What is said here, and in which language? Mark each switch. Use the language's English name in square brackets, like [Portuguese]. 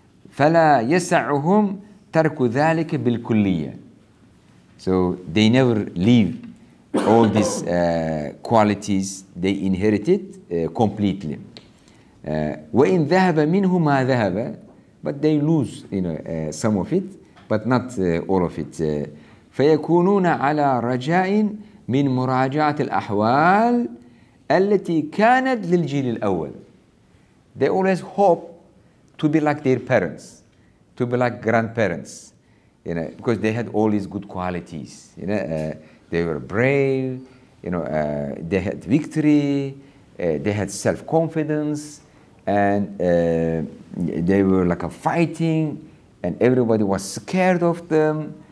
[Arabic] فلا يسعهم ترك ذلك بالكلية. [English] So they never leave all these qualities they inherited completely. [Arabic] وإن ذهب منه ما ذهب, [English] but they lose some of it, but not all of it. [Arabic] فيكونون على رجاء من مراجعة الأحوال التي كانت للجيل الأول. [English] they always hope to be like their parents, to be like grandparents, you know, because they had all these good qualities. You know, they were brave, you know, they had victory, they had self-confidence, and they were like a fighting, and everybody was scared of them.